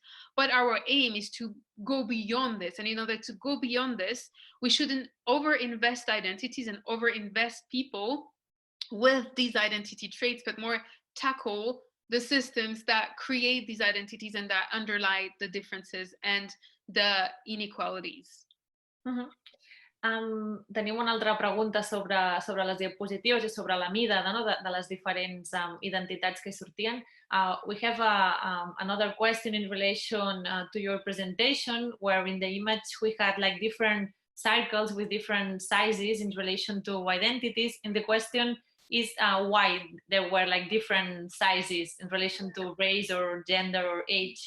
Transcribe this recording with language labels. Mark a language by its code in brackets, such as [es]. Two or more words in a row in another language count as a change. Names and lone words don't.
[en] But our aim is to go beyond this. And in order to go beyond this, we shouldn't overinvest identities and overinvest people with these identity traits, but more tackle the systems that create these identities and that underlie the differences and the inequalities. Mm-hmm. [ca] Tenim una altra pregunta sobre les diapositives i sobre la mida de les diferents identitats que hi sortien. [en] We have another question in relation to your presentation, where in the image we had like different circles with different sizes in relation to identities. And the question is why there were like different sizes in relation to race or gender or age.